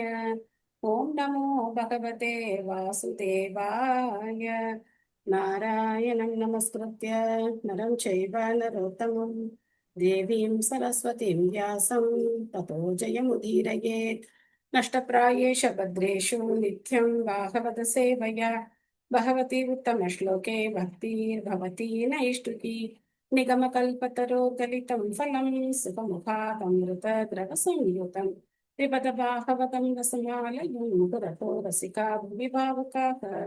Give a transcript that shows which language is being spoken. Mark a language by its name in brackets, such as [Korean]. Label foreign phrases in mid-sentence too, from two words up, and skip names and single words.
[Sanskrit] ॐ नमो भगवते वासुदेवाय. नारायणं नमस्कृत्य नरं चैव नरोत्तमम् देवीं सरस्वतीं व्यासं ततो जयमुदीरयेत्. नष्टप्रायेष भद्रेषु नित्यं भागवत सेवया भगवती उत्तमश्लोके भक्तिर्भवती नैष्टुकी निगमकल्पतरोर्गलितं फलं सुखमुखादमृतद्रवसंयुतं पिबत भागवतं रसमालयं पुरतो रसिका भुविभावुकाः।